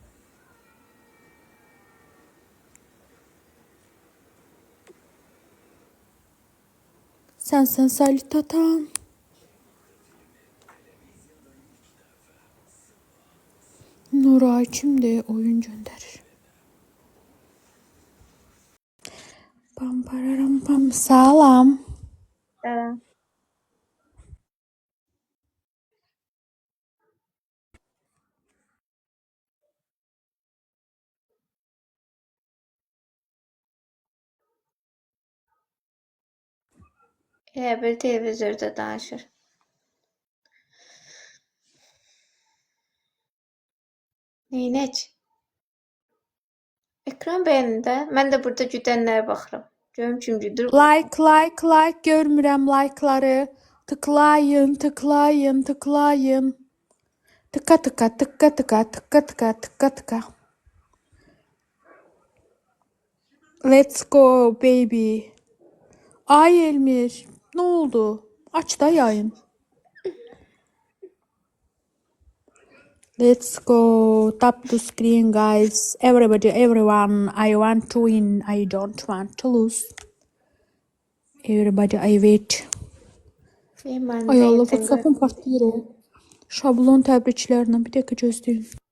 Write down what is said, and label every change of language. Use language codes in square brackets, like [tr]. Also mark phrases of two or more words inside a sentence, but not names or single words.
[az] Sənsən salut atan. Nuray kimdir? Oyun göndərir. Pam pararam pam. Salam. Salam. Elə bir televizorda danışır. Neynək? Ekran bəyənində. Mən də burada güdənlərə baxıram. Görüm kim güdür. Like. Görmürəm like'ları. Tıklayın. Tıka. [en] Let's go baby. [az] Ay Elmir. Ne oldu? Aç da yayın. [en] Let's go. Tap the screen guys. Everybody, everyone. I want to win. I don't want to lose. Everybody, I wait. [az] Ay Allah, WhatsApp'ım partlayır. Şablon təbriklərlə. Bir dəqiqə gözləyin.